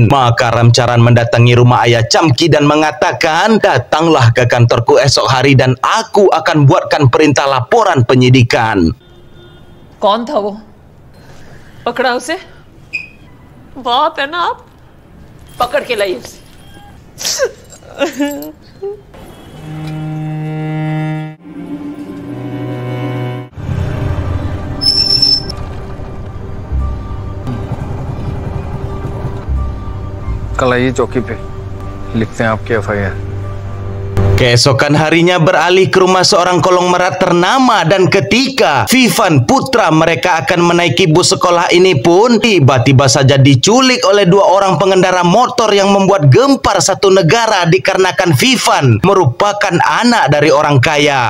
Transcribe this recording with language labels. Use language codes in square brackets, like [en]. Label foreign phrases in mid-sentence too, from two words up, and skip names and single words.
[id] Maka Ramcaran mendatangi rumah ayah Chamki dan mengatakan, datanglah ke kantorku esok hari dan aku akan buatkan perintah laporan penyidikan. [hi] कौन था वो? पकड़ा उसे? बाप है ना आप? पकड़ के लाइए उसे। कल आइए चौकी पे, लिखते हैं आपकी FIR। [id] Keesokan harinya beralih ke rumah seorang konglomerat ternama, dan ketika Vivan putra mereka akan menaiki bus sekolah ini pun tiba-tiba saja diculik oleh dua orang pengendara motor yang membuat gempar satu negara dikarenakan Vivan merupakan anak dari orang kaya.